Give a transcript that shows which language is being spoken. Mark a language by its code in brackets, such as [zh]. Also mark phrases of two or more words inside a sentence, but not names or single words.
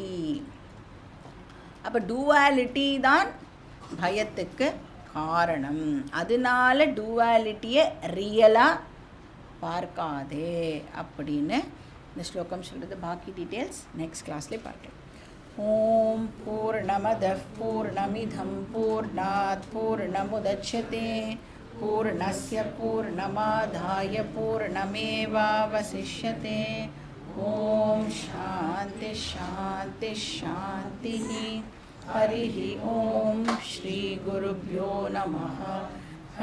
[ta] அப்போ டூவாலிட்டி தான் பயத்துக்கு காரணம். அதனால டூவாலிட்டியை ரியலாக பார்க்காதே அப்படின்னு இந்த ஸ்லோகம் சொல்கிறது. பாக்கி [en] details next classleye [ta] பார்க்கலாம். [sa] ओं पूर्णमदः पूर्णमिदं पूर्णात् पूर्णमुदच्यते पूर्णस्य पूर्णमादाय पूर्णमेवावशिष्यते. ओं शान्ति शान्ति शान्ति. हरि ओं श्री गुरुभ्यो नमः.